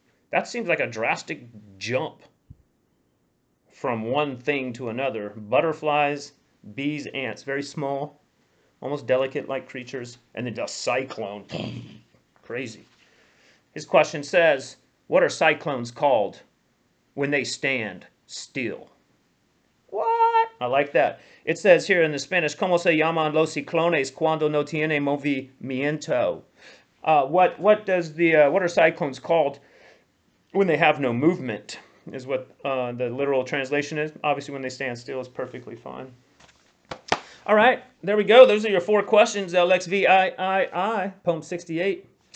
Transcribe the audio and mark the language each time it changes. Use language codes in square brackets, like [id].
[en] That seems like a drastic jump from one thing to another. Butterflies, bees, ants, very small, almost delicate-like creatures, and then just cyclone. Crazy. His question says, what are cyclones called when they stand still? What? I like that. It says here in the Spanish, [es] ¿Cómo se llaman los ciclones cuando no tiene movimiento? [en] What are cyclones called when they have no movement? Is what the literal translation is. Obviously, when they stand still is perfectly fine. All right, there we go. Those are your 4 questions, LXVIII, poem 68.